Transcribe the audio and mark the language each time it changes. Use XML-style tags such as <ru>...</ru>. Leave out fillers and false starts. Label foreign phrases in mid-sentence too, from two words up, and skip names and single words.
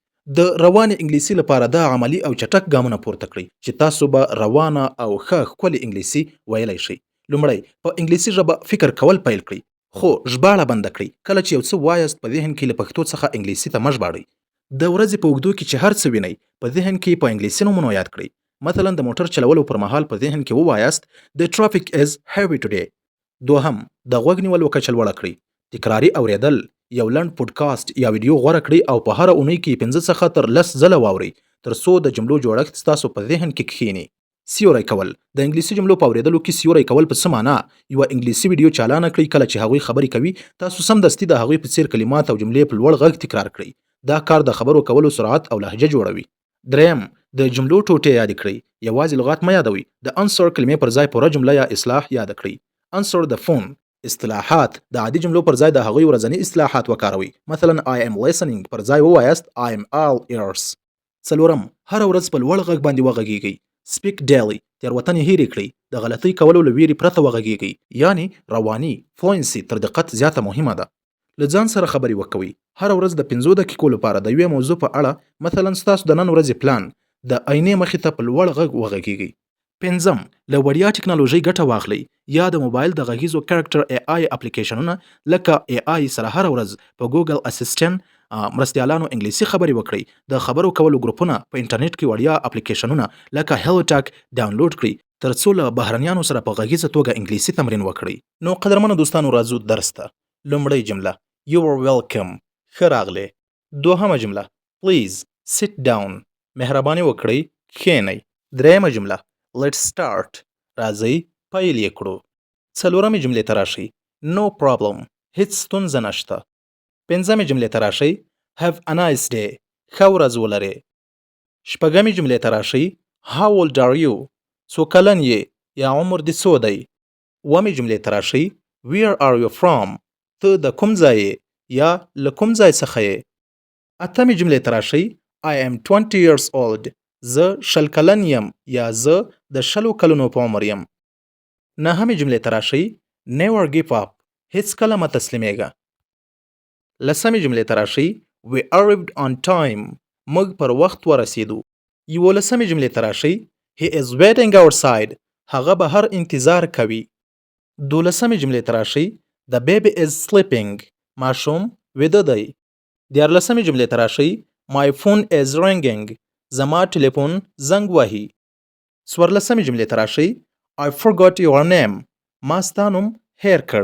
<ps>د رواني انګلیسي لپاره دا عملی او چټک ګامونه پورته کړئ چې تاسو به روانه او ښه ښکلې انګلیسي ویلی شئ. لومړی په انګلیسي ژبه فکر کول پیل کړئ، خو ژباړه بنده کړئ. کله چې یو څه وایاست په ذهن کې له پښتو څخه انګلیسي ته مه ژباړئ. د ورځې په اوږدو کې چې هر څه وینئ په ذهن کې په انګلیسي نومونو یاد کړئ. مثلا د موټر چلولو پر مهال په ذهن کې ووایاست</ps> <en>The traffic is heavy today.</en> <ps>دوهم، د غوږ نیولو کچه لوړه کړئ. تکراري اوریدل، یو لنډ پودکاسټ یا ویډیو غوره کړئ او په هره اونۍ کې 5 څخه تر 10 ځله واورئ تر څو د جملو جوړښت ستاسو په ذهن کې کښیني. سیوری کول، د انګلیسي جملو په اوریدلو کې سیوری کول په څه معنا؟ یو انګلیسي ویډیو چالانه کړئ، کله چې هغوی خبرې کوي تاسو سمدستي د هغوی په څیر کلمات او جملې په لوړ غږ تکرار کړئ. دا کار د خبرو کولو سرعت او لهجه جوړوي. دریم، د جملو ټوټې یاد کړئ. یوازې لغات مه یادوئ. د انسر کلمې پر ځای پوره جمله یا اصلاح یاد کړئ. انسر د فون اصطلاحات، د عادي جملو پر ځای د هغوی ورځني اصطلاحات وکاروئ. مثلا</ps> <en>I am listening</en> <ps>پر ځای ووایاست</ps> <en>I am all ears.</en> <ps>څلورم، هره ورځ په لوړ غږ باندې وغږیږئ.</ps> <en>speak daily،</en> <ps>تېروتنې هېرې کړئ. د غلطۍ کولو له ویرې پرته وغږیږئ. یعنی رواني فلوئنسي تر دقت زیاته مهمه ده. له ځان سره خبرې وکوئ. هره ورځ د 5 دقیقو لپاره د یوې موضوع په اړه، مثلا ستاسو د نن ورځې پلان، د آینې مخې ته په لوړ غږ وغږیږئ. پنځم، له وړیا ټکنالوژۍ ګټه واخلئ. یا د موبایل د غږیزو کریکټر AI اپلیکیشنونه لکه AI سره هره ورځ په ګوګل اسسټنټ مرستیالانو انګلیسي خبرې وکړئ. د خبرو کولو ګروپونه په انټرنیټ کې وړیا اپلیکیشنونه لکه هیلو ټاک ډاونلوډ کړئ ترڅو له بهرنیانو سره په غږیزه توګه انګلیسي تمرین وکړئ. نو قدرمنو دوستانو، راځو درس ته. لومړی جمله</ps> <en>You are welcome،</en> <ps>ښه راغلی. دوهمه جمله</ps> <en>Please sit down،</en> <ps>مهرباني وکړئ کښینئ. دریمه جمله</ps> <en>Let's start،</en> <ps>راځئ پیل یې کړو. څلورمې جملې ته راشئ</ps> <en>No problem،</en> <ps>هیڅ ستونزه نشته. پنځمې جملې ته راشئ</ps> <en>Have a nice day،</en> <ps>ښه ورځ ولرئ. شپږمې جملې ته راشئ</ps> <en>How old are you،</en> <ps>څو کلن یې یا عمر دې څو دی. اوومې جملې ته راشئ</ps> <en>Where are you from،</en> <ps>ته د کوم ځای یا له کوم ځای څخه یې. اتمې جملې ته راشئ</ps> <en>I am 20 years old،</en> <ps>زه 20 کلن یم یا زه د 20 کلونو په عمر یم. نهمې جملې ته راشئ</ps> <en>Never give up،</en> <ps>هیڅ کله مه تسلیمیږه. لسمې جملې ته راشئ</ps> <en>We arrived on time،</en> <ps>موږ پر وخت ورسیدو. 11مې جملې ته راشئ</ps> <en>He is waiting outside،</en> <ps>هغه بهر انتظار کوي. 12مې جملې ته راشئ</ps> <en>The baby is sleeping،</en> <ps>ماشوم ویده دی. 14مې جملې ته راشئ</ps> <en>My phone is ringing،</en> <ps>زما ټلیفون زنګ وهي. 14مې جملې ته راشئ</ps> <en>I forgot your name،</en> <ps>ما ستا نوم هیر کړ.</ps>